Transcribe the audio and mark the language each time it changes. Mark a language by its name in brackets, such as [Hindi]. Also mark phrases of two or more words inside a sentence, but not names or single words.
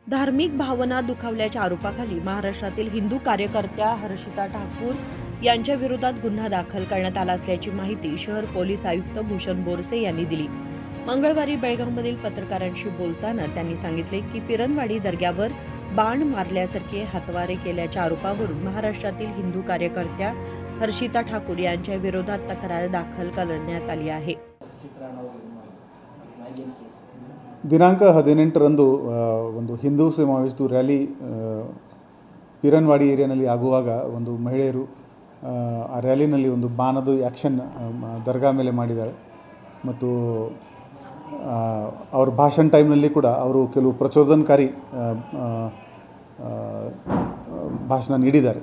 [Marathi] धार्मिक भावना दुखावल्याच्या आरोपाखाली महाराष्ट्रातील हिंदू कार्यकर्त्या हर्षिता ठाकूर यांच्या विरोधात गुन्हा दाखल करण्यात आला असल्याची माहिती शहर पोलीस आयुक्त भूषण बोरसे यांनी दिली। मंगळवारी बेळगावमधील पत्रकारांशी बोलताना त्यांनी सांगितले की पिरणवाडी दर्ग्यावर बाण मारल्यासारखे हातवारे केल्याच्या आरोपावरून महाराष्ट्रातील हिंदू कार्यकर्त्या हर्षिता ठाकूर यांच्या विरोधात तक्रार दाखल करण्यात आली आहे। [Kannada] ದಿನಾಂಕ 18ರಂದು ಒಂದು ಹಿಂದೂ ಸಮಾವೇಶದ ರ್ಯಾಲಿ ಪಿರನ್ವಾಡಿ ಏರಿಯಾನಲ್ಲಿ ಆಗುವಾಗ ಒಂದು ಮಹಿಳೆಯರು ಆ ರ್ಯಾಲಿನಲ್ಲಿ ಒಂದು ಬಾಣದ ಆ್ಯಕ್ಷನ್ ದರ್ಗಾ ಮೇಲೆ ಮಾಡಿದ್ದಾರೆ ಮತ್ತು ಅವರ ಭಾಷಣ ಟೈಮ್ನಲ್ಲಿ ಕೂಡ ಅವರು ಕೆಲವು ಪ್ರಚೋದನಕಾರಿ ಭಾಷಣ ನೀಡಿದ್ದಾರೆ।